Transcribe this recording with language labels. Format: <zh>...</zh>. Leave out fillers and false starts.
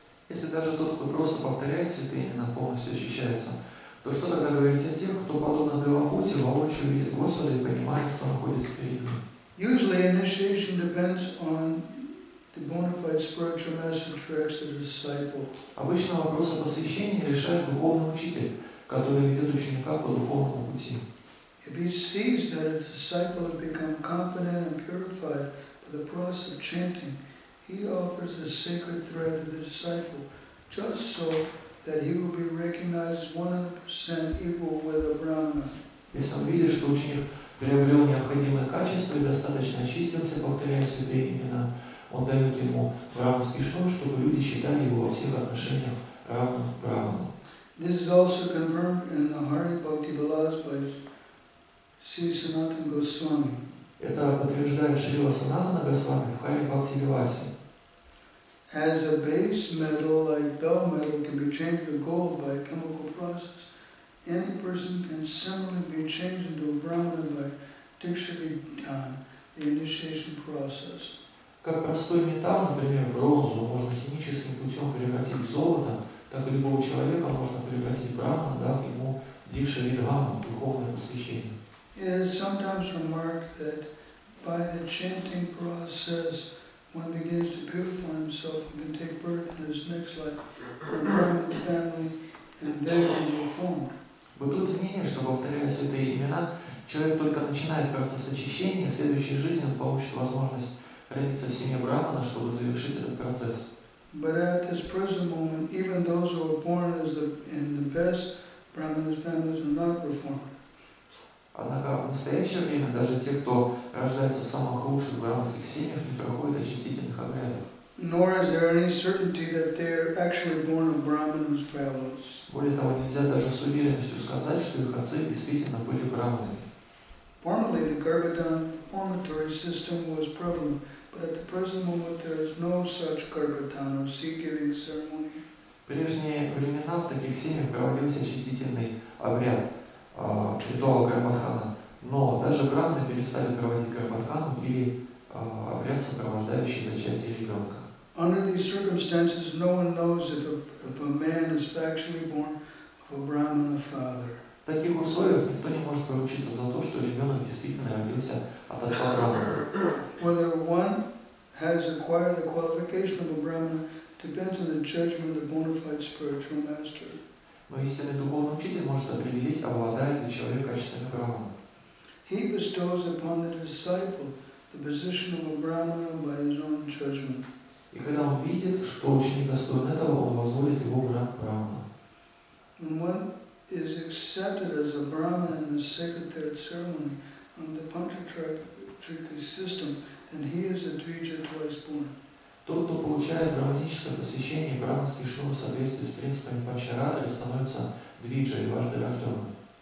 <ru>Если даже тот, кто просто повторяет святые имена, полностью очищается, то что тогда говорить о тех, кто, подобно Девахути, воочию видит Господа и понимает, кто находится перед ним?</ru> <en>Usually initiation depends on the bona fide spiritual master directs the disciple.</en> <ru>Обычно вопрос о посвящении решает духовный учитель, который ведет ученика по духовному пути.</ru> <en>If he sees that a disciple has become competent and purified by the process of chanting, he offers the sacred thread to the disciple, just so that he will be recognized as 100% equal with a Brahmana.</en> <ru>Если он видит, что ученик приобрел необходимые качества и достаточно очистился, повторяя святые имена, он дает ему браманский шнур, чтобы люди считали его во всех отношениях равным браману.</ru> <en>This is also confirmed in the Hari Bhakti Vilas by Sri Sanatana Goswami.</en> <ru>Это подтверждает Шрила Санатана Госвами в Хари Бхакти Виласе.</ru> <en>As a base metal like bell metal can be changed to gold by a chemical process, any person can similarly be changed into a brahmana by diksha-vidhan, the initiation process.</en> <ru>Как простой металл, например, бронзу, можно химическим путем превратить в золото, так и любого человека можно превратить в брахмана, дав ему дикша-видхану, духовное посвящение.</ru> <en>It is sometimes remarked that by the chanting process, one begins to purify himself and can take birth in his next life for a Brahmin family and then be reformed.</en> <ru>Бытует мнение, что, повторяя святые имена, человек только начинает процесс очищения, в следующей жизни он получит возможность родиться в семье брахмана, чтобы завершить этот процесс.</ru> <en>But at this present moment, even those who are born in the best Brahmana's families are not reformed.</en> <ru>Однако в настоящее время даже те, кто рождается в самых лучших браманских семьях, не проходят очистительных обрядов.</ru> <en>Nor is there any certainty that they are actually born of Brahmana's families.</en> <ru>Более того, нельзя даже с уверенностью сказать, что их отцы действительно были браманами.</ru> <en>Formerly, the Garbhadan formatory system was prevalent, but at the present moment there is no such Garbhadan or seed-giving ceremony.</en> <ru>В прежние времена в таких семьях проводился очистительный обряд, ритуал Гарбхатхана, но даже браманы перестали проводить Гарбхатхану или обряд, сопровождающий зачатие ребенка.</ru> <en>Under these circumstances, no one knows if a man is factually born of a Brahmana father.</en> <ru>В таких условиях никто не может поручиться за то, что ребенок действительно родился от отца брамана.</ru> <en>Whether one has acquired the qualification of a Brahmana depends on the judgment of the bona fide spiritual master.</en> <ru>Но истинный духовный учитель может определить, обладает ли человек качествами брамана.</ru> <en>He bestows upon the disciple the position of a Brahmana by his own judgment.</en> <ru>И когда он видит, что ученик достоин этого, он возводит его в ранг брамана.</ru> <en>When one is accepted as a Brahman in the sacred third ceremony of the Panchatrika system, then he is a Dvija twice born.</en> <ru>Тот, кто получает браманическое посвящение и браманский шнур в соответствии с принципами Панчаратры, становится двиджей, дважды рожденным.</ru>